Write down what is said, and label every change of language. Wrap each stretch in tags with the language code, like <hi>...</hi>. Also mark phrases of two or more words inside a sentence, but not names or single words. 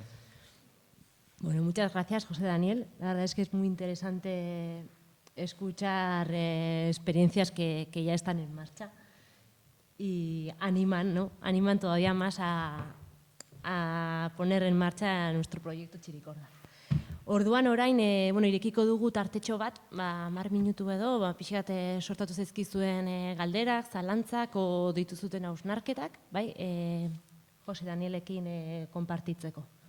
<es>Bueno, muchas gracias, José Daniel. La verdad es que es muy interesante escuchar experiencias que ya están en marcha y animan, ¿no? Animan todavía más a poner en marcha nuestro proyecto Txirikorda.</es> <eu>Orduan orain, irekiko dugu tartetxo bat, 10 minutu edo, pixkat sortatu zaizkizuen galderak, zalantzak, o dituzuten hausnarketak, bai, Jose Danielekin konpartitzeko.</eu>